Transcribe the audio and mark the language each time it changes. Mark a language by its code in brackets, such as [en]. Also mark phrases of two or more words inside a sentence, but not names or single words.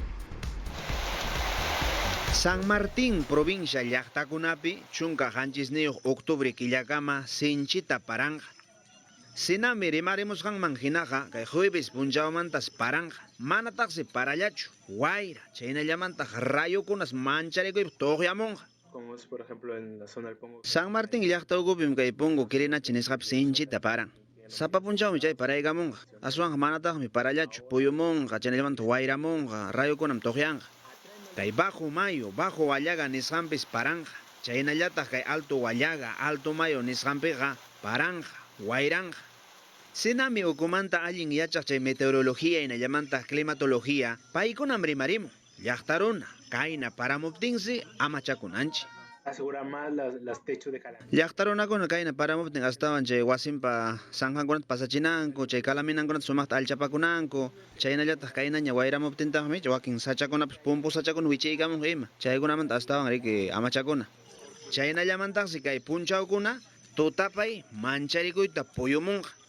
[qu] San Martín provincia llaqtakunapi chunka qanchisniyuq octubre killakama sinchita paranja. Sinami rimarimusqanman hinaqa kay jueves punchawmantas paranja manataqsi parallachu wayra chaynallamantaq rayukunas mancharikuypi tuqyamunqa. [es] Como es por ejemplo en la zona del Pongo. [qu] San Martín llaqta ukupim kay Pongo Quirinachi nisqapi sinchita paran. Sapa punchawmi chay paraykamunqa aswanqa manataqmi parallachu puyumunqa chaynallamantaq wayramunqa rayukunam tuqyanqa. Kay bajo mayo bajo wallaga nisqanpis paranja chaynallataq kay alto wallaga alto mayo nisqanpiqa paranja wayranja. Sinami ukumanta allin yachaq chay meteorología hinallamantaq climatología paykunam rimarimun llaqtaruna kayna paramuptinsi amachakunanchi. [es] Asegura más las techos de calamina. [qu] Llaqtarunakuna kayna paramuptin astawan chay wasinpa sanjankunata pasachinanku chay kalaminankunata sumaqta alchapakunanku chaynallataq kaynaña wayramuptintaqmi wakin sachakunapas pumpu sachakuna wichaykamun ima chaykunamanta astawan riki amachakuna. Chaynallamantaqsi kay punchawkuna tutapay mancharikuyta puyumunqa.